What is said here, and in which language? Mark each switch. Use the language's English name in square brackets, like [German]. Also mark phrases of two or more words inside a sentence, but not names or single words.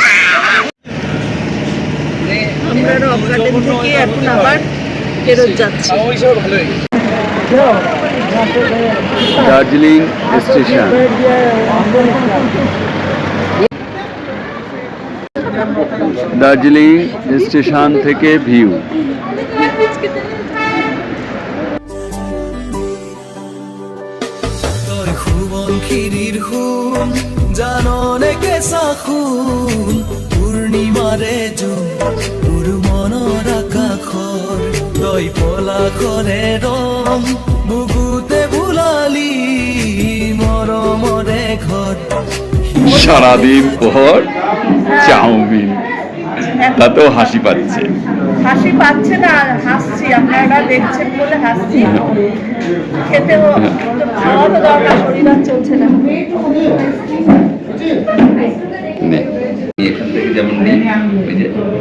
[Bangla] আমরা রক গার্ডেন থেকে এখন আবার ফেরত যাচ্ছি। দার্জিলিং স্টেশন। দার্জিলিং স্টেশন থেকে ভিউ। [Assamese] সোৱণশিৰিৰ সোণ জাননে কেঁচা খুন পূৰ্ণিমাৰে জোন তোৰ মনৰ আকাশৰ তই পলাশৰে ৰং বুকুতে ভুলালি মৰমৰে ঘৰ [Bangla] সারাদিন পর চাউমিন, তাতেও হাসি পাচ্ছে। হাসি পাচ্ছে না, হাসছি, আপনারা দেখছেন বলে হাসছি। খেতেও খাওয়া তো দরকার, শরীর আর চলছে না। এখান থেকে যেমন নেই, ওই যে